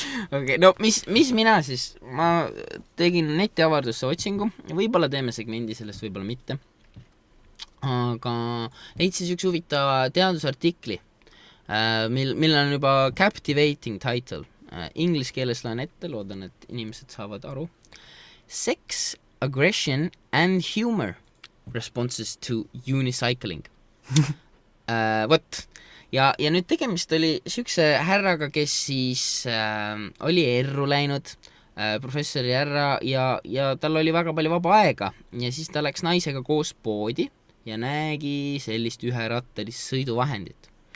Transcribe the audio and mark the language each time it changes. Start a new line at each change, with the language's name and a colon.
Estonian: Okay, no mis mina siis, ma tegin netiavardusse otsingu, võib-olla teeme segmendi sellest, võib-olla mitte, aga leidsin üks huvitava teadusartikli, mil on juba
English: captivating title,
Estonian: inglise keeles loen ette, loodan, et inimesed saavad aru.
English: Sex, aggression and humor responses to unicycling.
Estonian: Ja nüüd tegemist oli sükse härraga, kes siis oli erru läinud, professori härra, ja tal oli väga palju vaba aega ja siis ta läks naisega koos poodi ja nägi sellist üherattalist sõiduvahendit.